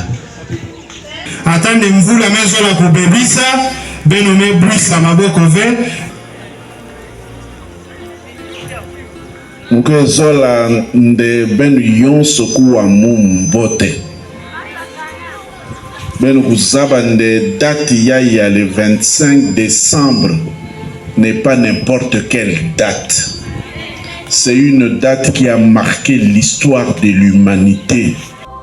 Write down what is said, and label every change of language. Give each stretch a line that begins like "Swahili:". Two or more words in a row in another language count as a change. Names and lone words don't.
Kituba (Democratic Republic of Congo): atande mvula mezo la kubebisa beno me brisa maboko ve nke zola nde benu yonso kuwa mumbote benu kuzaba nde date ya
French: le 25 décembre n'est pas n'importe quelle date. C'est une date qui a marqué l'histoire de l'humanité.